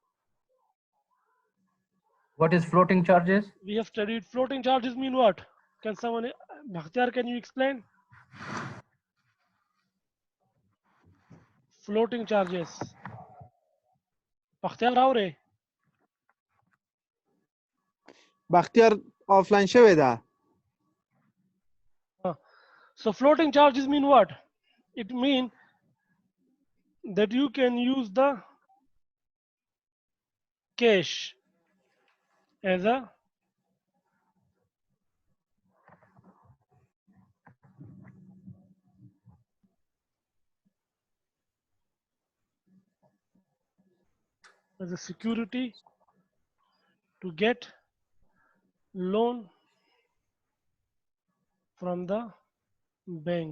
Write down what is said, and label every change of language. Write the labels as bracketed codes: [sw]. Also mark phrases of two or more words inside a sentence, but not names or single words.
[en] What is floating charges? We have studied floating charges mean what? Can someone, Bhakhtiar, can you explain? Floating charges. Bhakhtiar Raure. [ps] بختیار آفلاین شوی ده. [en] So floating charges mean what? It means that you can use the cash as a security to get loan from the bank.